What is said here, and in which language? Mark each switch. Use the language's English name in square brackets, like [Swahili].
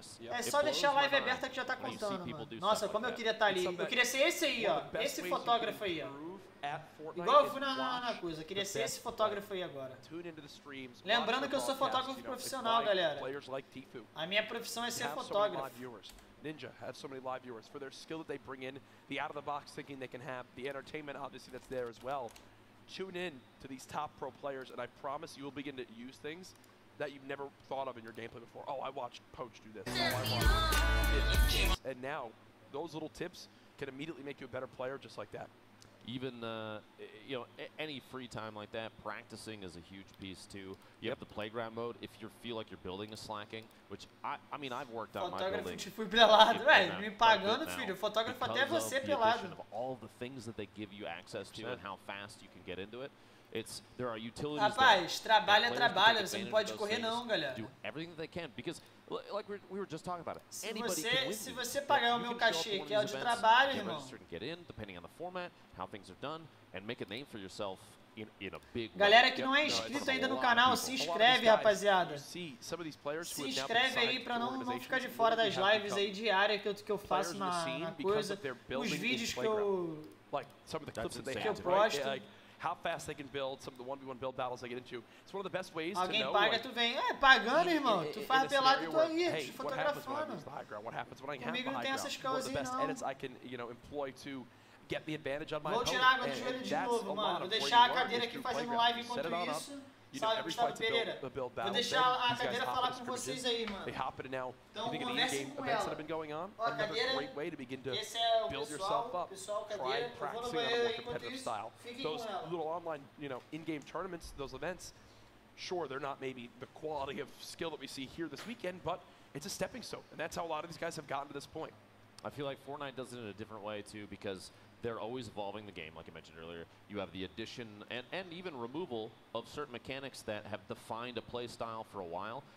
[Portuguese] É só deixar a live aberta que já tá contando, mano. Nossa, como eu queria estar ali. Eu queria ser esse aí, ó. Esse fotógrafo aí, ó. Igual eu fui na coisa. Eu queria ser esse fotógrafo aí agora. Lembrando que eu sou fotógrafo profissional, galera. A minha profissão é ser fotógrafo. [English] Ninja have so many live viewers for their skill that they bring in, the out of the box thinking they can have, the entertainment obviously that's there as well. Tune in to these top pro players and I promise you will begin to use things that you've never thought of in your gameplay before. Oh, I watched Poach do this. Oh, I watched this. And now, those little tips can immediately make you a better player just like that. Even, you know, any free time like that, practicing is a huge piece too. You have the playground mode. If you feel like your building is slacking, which I mean, I've worked on my building. [Portuguese] Fotógrafo, fui pelado, velho. Me pagando, filho. Fotógrafo até você pelado. [English] Of all the things that they give you access to and how fast you can get into it. There are utilities. [Portuguese] Rapaz, trabalho é trabalho, você não pode correr não, galera. [English] Do everything that they can because like we were just talking about it. [Portuguese] Se você pagar o meu cachê, que é o de trabalho, irmão. [English] Get in depending on the format, how things are done and make a name for yourself in a big way. [Portuguese] Galera que não é inscrito ainda no canal, se inscreve, rapaziada. Se inscreve aí pra não ficar de fora das lives aí diárias que eu faço na coisa, os vídeos que eu posto. [English] How fast they can build, some of the 1v1 build battles they get into. It's one of the best ways to know. [Portuguese] Alguém paga, tu vem. É, pagando, irmão. Tu faz pelado e tu aí, te fotografando. Comigo não tem essas coisinhas, não. [English] Edits I can, you know, employ to get the advantage on my [Portuguese] opponent. Vou tirar a água do joelho de novo, mano. Vou deixar a cadeira aqui fazendo live enquanto isso. Salve, Gustavo Pereira. Vou deixar a cadeira falar com vocês aí, mano. Então, conversem com ela. Ó, a cadeira, esse é o pessoal, cadeira. Eu vou no banheiro aí enquanto isso. Fiquem com ela. [English] Little online, you know, in-game tournaments, those events, sure, they're not maybe the quality of skill that we see here this weekend, but it's a stepping stone, and that's how a lot of these guys have gotten to this point. I feel like Fortnite does it in a different way, too, because they're always evolving the game, like I mentioned earlier. You have the addition and even removal of certain mechanics that have defined a play style for a while.